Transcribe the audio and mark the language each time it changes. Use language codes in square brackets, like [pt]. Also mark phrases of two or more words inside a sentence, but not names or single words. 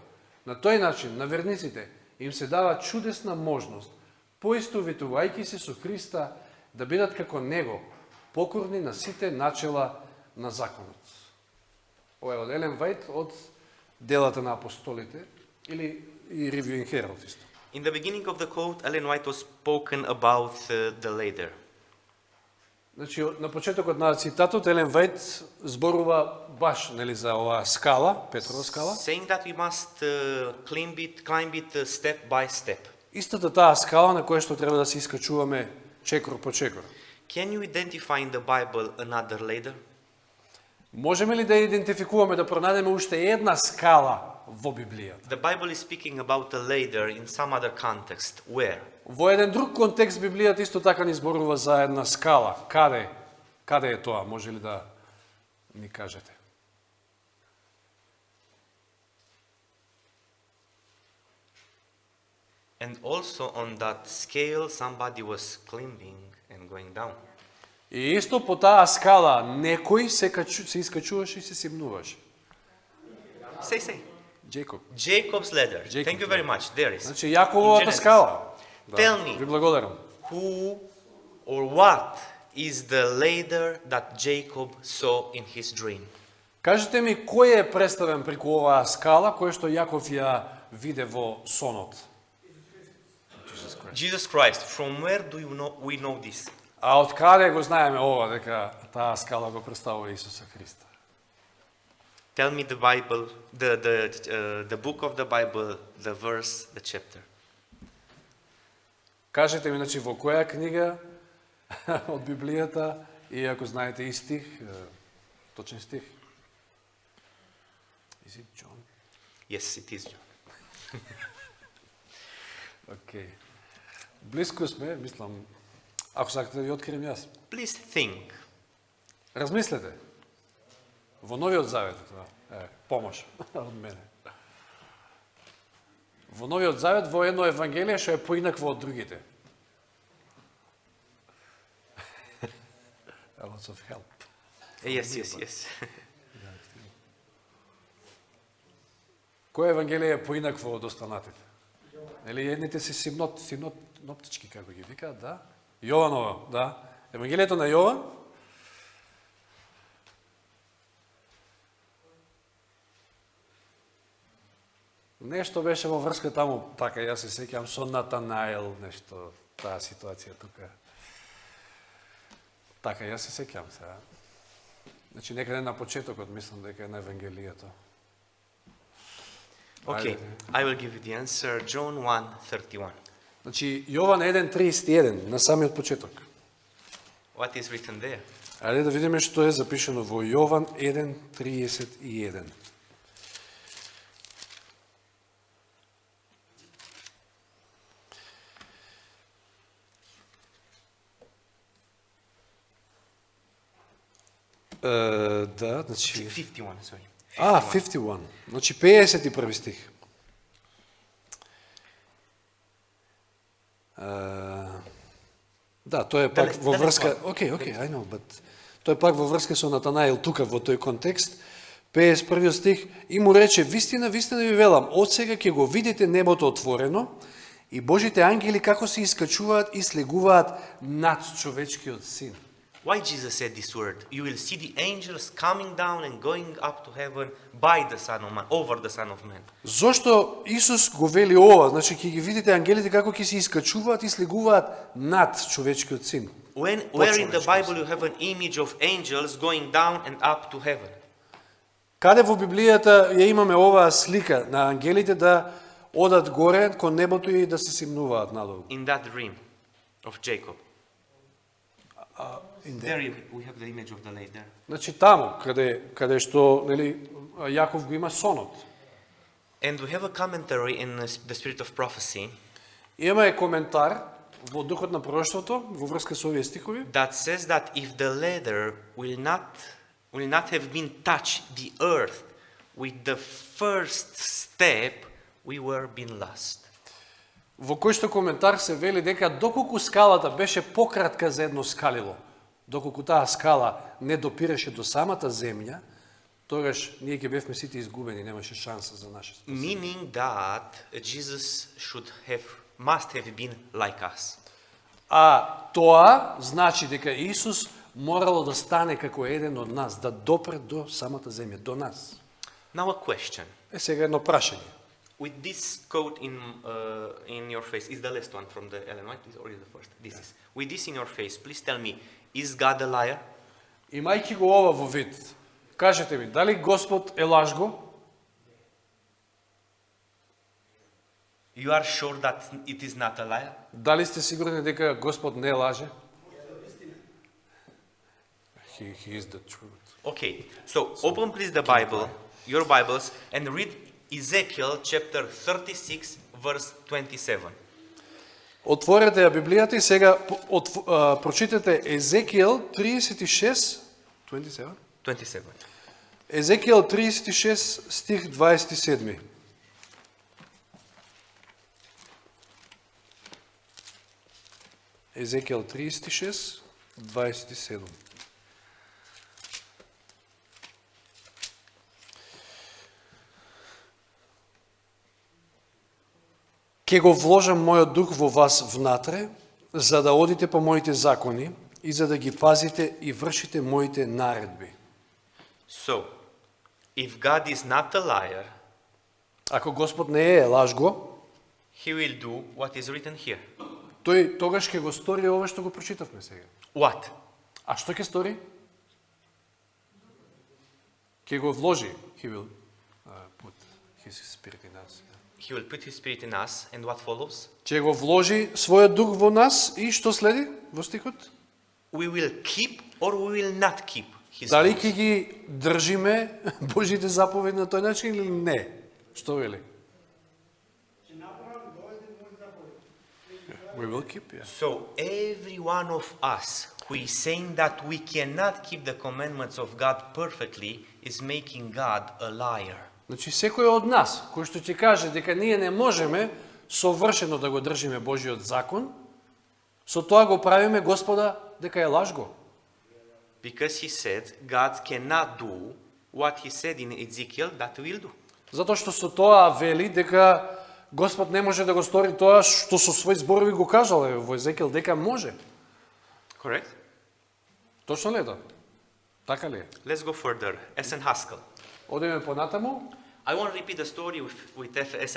[mk] На тој начин, на верниците им се дава чудесна можност, поистовитувајќи се со Христа, да бидат како Него, покорни на сите начела на законот. Ова е од Елен Вајт од Делата на апостолите, или и Review in Herald исто. [en] In the beginning of the quote, Ellen White was spoken about the ladder. [mk] Значи, на почетокот на цитатот, Елен Вајт зборува баш за оваа скала, Петрова скала. [en] Saying that we must climb it step by step. [mk] Истата таа скала на која што треба да се искачуваме чекор по чекор. [en] Can you identify in the Bible another ladder? [mk] Можеме ли да идентификуваме, да пронајдеме уште една скала во Библијата? [en] The Bible is speaking about a ladder in some other context. Where? [mk] Во еден друг контекст Библијата исто така ни зборува за една скала. Каде? Каде е тоа? Може ли да ни кажете? [en] And also on that scale somebody was climbing and going down. [mk] И исто по таа скала некој се искачуваше и се симнуваше. [en] Say. Джейкоб. Jacob's ladder. Thank you very much. There is. [mk] Значи Јакововата скала. [en] Tell me. [mk] Ви благодарам. [en] Who or what is the ladder that Jacob saw in his dream? [mk] Кажете ми кој е представен преку оваа скала која што Јаков ја виде во сонот? [en] Jesus Christ. From where do we know this? [mk] А од каде го знаеме ова дека таа скала го представува Исуса Христа? [en] Tell me the Bible, the book of the Bible, the verse, the chapter. [mk] Кажете ми, значи, во која книга од Библијата, и ако знаете и стих, точен стих? [en] Is it John? Yes, it is John. [mk] Окей. Близко сме, мислам, ако сакате да ви открием јас. Please think. Размислете. Во Новиот Завет, тоа е помош од мене. Во Новиот Завет, во едно евангелие што е поинакво од другите. [en] A lot of help. Yes. [mk] Кој евангелие е поинакво од останатите? Или едните се синоптички, како ги викаат, да? Јованово, да. Евангелието на Јован, нешто беше во врска таму, така јас се сеќам со Натанаел, нешто, таа ситуација тука. Така јас се сеќам сега. Значи некаде на почетокот мислам дека е на евангелието. [en] Okay, I will give you the answer. John 1:31. [mk] Значи Јован 1:31 на самиот почеток. [en] What is written there? [mk] Ајде да видиме што е запишено во Јован 1:31. Да, значи [en] 51, sorry. [mk] 51. Значи 51 стих. Да, тоа е пак во врска. Окей, [en] I know, but [mk] тоа е пак во врска со Натанаил тука во тој контекст. 51 стих и му рече: вистина ви велам, од сега ќе го видите небото отворено и Божите ангели како се искачуваат и слегуваат над човечкиот син. [en] Why Jesus said this word? You will see the angels coming down and going up to heaven by the Son of Man, over the Son of Man. [mk] Зошто Исус го вели ова? Значи ќе ги видите ангелите како ќе се искачуваат и слегуваат над човечкиот син. [en] Where in the Bible you have an image of angels going down and up to heaven? [mk] Каде во Библијата ја имаме оваа слика на ангелите да одат горе кон небото и да се симнуваат надолу? [en] In that dream of Jacob. In There we have the image of the lake there. [mk] Значи таму, каде што, нели, Јаков го има сонот. [en] And we have a commentary in the Spirit of Prophecy [mk] Имаме коментар во духот на пророштвото во врска со овие стихови, [en] that says that if the ladder will not have been touched the earth with the first step, we were been lost. [mk] во кој што коментар се вели дека доколку скалата беше пократка за едно скалило, доколку таа скала не допираше до самата земја, тогаш ние ќе бевме сите изгубени, немаше шанса за наше спасение. [en] Meaning that Jesus must have been like us. [mk] А тоа значи дека Исус морало да стане како еден од нас, да допре до самата земја, до нас. [en] Now a question. [mk] Сега едно прашање. [en] With this quote in your face, is the last one from the Ellen White or is the first? This is. With this in your face, please tell me, is God a liar? [mk] Имајќи го ова во вид, кажете ми, дали Господ е лажго? [en] You are sure that it is not a liar? [mk] Дали сте сигурни дека Господ не лаже? [en] He is the truth. Okay, so open please the Bible, your Bibles, and read Ezekiel chapter 36, verse 27. [mk] Отворете ја Библијата и сега прочитате Езекиел 36, 27? 27. Езекиел 36, стих 27. Езекиел 36, 27. Ке го вложам мојот дух во вас внатре, за да одите по моите закони и за да ги пазите и вршите моите наредби. [en] So, if God is not a liar, [mk] Ако Господ не е лажго, [en] He will do what is written here. [mk] тој тогаш ќе го стори ова што го прочитавме сега. [en] What? [mk] А што ќе стори? Ќе го вложи. [en] He will put his spirit in us. He will put His Spirit in us, and what follows? [mk] Ќе го вложи својот дух во нас и што следи во стихот? [en] We will keep or we will not keep His [mk] Дали [en] laws. [mk] ќе ги држиме Божите заповеди на тој начин или не? Што вели? [en] We will keep, yes. So every one of us who is saying that we cannot keep the commandments of God perfectly is making God a liar. [mk] Значи, секој од нас, кој што ќе каже дека ние не можеме совршено да го држиме Божиот закон, со тоа го правиме Господа дека е лажго. [en] Because He said God cannot do what He said in Ezekiel that He will do. [mk] Затоа што со тоа вели дека Господ не може да го стори тоа што со своји зборови го кажал во Езекиел дека може. [en] Correct? [mk] Точно ли е тоа? Така ли е? [en] Let's go further. S.N. Haskell. [mk] Одеме понатаму. [en] I won't repeat the story with S.N.